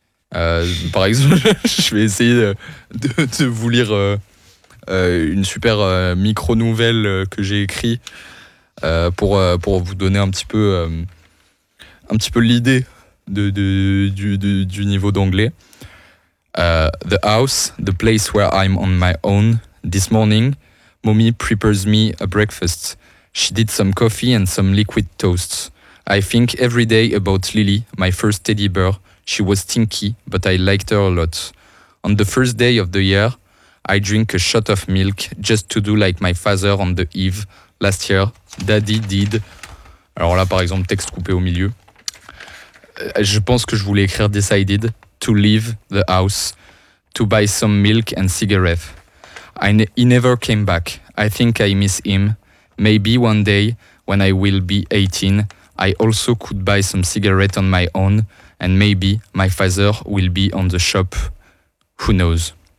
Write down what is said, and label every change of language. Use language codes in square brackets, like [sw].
[fr] Par exemple, je vais essayer de vous lire une super micro-nouvelle que j'ai écrite pour vous donner un petit peu l'idée du niveau d'anglais. [en] The house, the place where I'm on my own. This morning, mommy prepares me a breakfast. She did some coffee and some liquid toast. I think every day about Lily, my first teddy bear. She was stinky, but I liked her a lot. On the first day of the year, I drink a shot of milk just to do like my father on the eve last year. Daddy did. [fr] Alors là, par exemple, texte coupé au milieu. Je pense que je voulais écrire decided. [en] To leave the house, to buy some milk and cigarettes. He never came back. I think I miss him. Maybe one day, when I will be 18, I also could buy some cigarettes on my own, and maybe my father will be on the shop. Who knows?